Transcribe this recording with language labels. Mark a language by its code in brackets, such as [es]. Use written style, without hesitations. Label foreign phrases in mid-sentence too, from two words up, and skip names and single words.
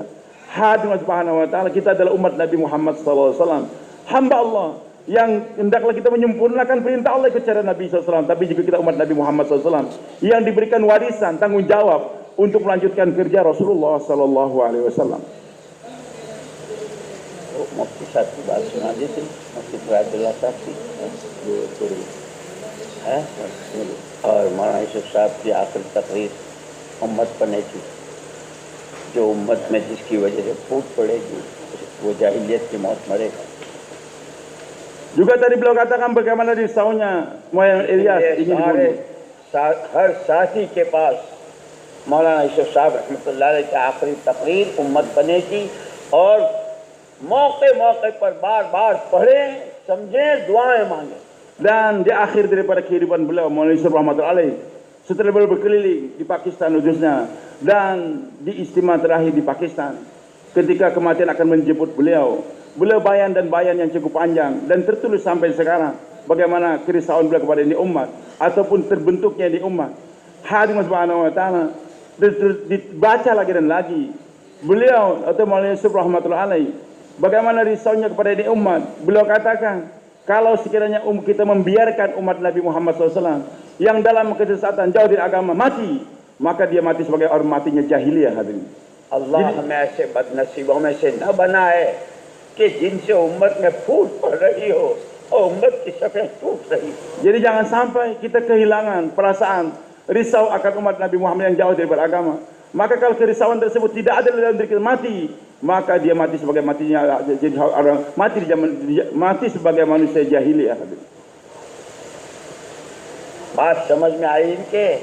[id] Hadirin [ar] سبحانه وتعالى, [id] kita adalah umat Nabi Muhammad SAW, hamba Allah yang hendaklah kita menyempurnakan perintah Allah ikut cara Nabi SAW. Tapi juga kita umat Nabi Muhammad SAW yang diberikan warisan, tanggung jawab untuk melanjutkan kerja Rasulullah SAW. [hi] मुफ्ती साहब की बात सुना दी थी, मुफ्ती फरादुल्लाह साहब की है, और मौलाना यूसुफ साहब की आखिरी तकरीर उम्मत पढ़ने की, जो उम्मत में जिसकी वजह से फूट पड़ेगी वो जाहिलियत की मौत मरेगा. [id] Juga tadi beliau katakan bagaimana risaunya Muhammad Ilyas ingin dibunuh. [hi] हर साथी के पास मौलाना यूसुफ साहब [ar] رحمة الله عليه [hi] की आखिरी तकरीर उम्मत बने की, और मौके पर बार-बार पढ़े, समझे, दुआएं मांगे. [id] Dan di akhir daripada kehidupan beliau, Maulana Yusuf [ar] رحمة الله عليه, [id] setelah beliau berkeliling di Pakistan khususnya dan di istimewa terakhir di Pakistan, ketika kematian akan menjemput beliau bayan yang cukup panjang dan tertulis sampai sekarang bagaimana kerisauan beliau kepada ini umat ataupun terbentuknya di umat. Hadirin [ar] سبحانه وتعالى, [id] dibaca lagi dan lagi beliau atau Maulana Yusuf [ar] رحمة الله عليه [id] bagaimana risaunya kepada ini umat. Beliau katakan, kalau sekiranya kita membiarkan umat Nabi Muhammad SAW yang dalam kesesatan jauh dari agama mati, maka dia mati sebagai orang matinya jahiliyah. Hadirin, [hi] Allah हमें ऐसे बदनसीबों में से न बनाए कि जिनसे उम्मत में फूट पड़ रही हो और उम्मत की सफें टूट रही. [id] Jadi jangan sampai kita kehilangan perasaan risau akan umat Nabi Muhammad yang jauh dari beragama. Maka kalau kerisauan tersebut tidak ada dalam diri kita, mati, maka dia mati sebagai matinya jadi orang mati sebagai manusia jahiliyah. [hi] बात समझ में आई इनके?